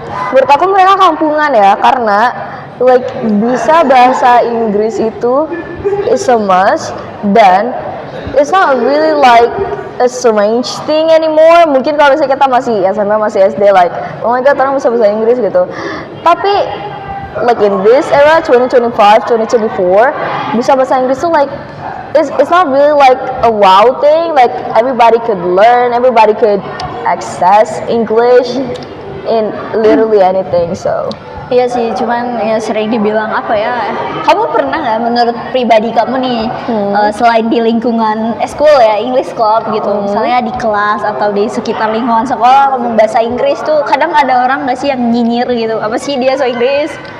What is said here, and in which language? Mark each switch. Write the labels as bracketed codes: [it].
[id] Menurut aku mereka kampungan ya, karena [en] like [id] bisa bahasa Inggris itu [en] is a must, dan it's not really like a strange thing anymore. [id] Mungkin kalau misalnya kita masih SMA, masih SD, [en] like oh my god [id] orang bisa bahasa Inggris gitu. [en] Tapi like in this era 2025, 2024, [id] bisa bahasa Inggris tuh [en] like it's not really like a wow thing. Like everybody could learn, everybody could access English in literally anything. So [id] Iya sih, cuman ya sering dibilang apa ya, kamu pernah nggak menurut pribadi kamu nih, selain di lingkungan school ya, English club gitu, misalnya di kelas atau di sekitar lingkungan sekolah ngomong bahasa Inggris tuh, kadang ada orang nggak sih yang nyinyir gitu, apa sih dia so Inggris?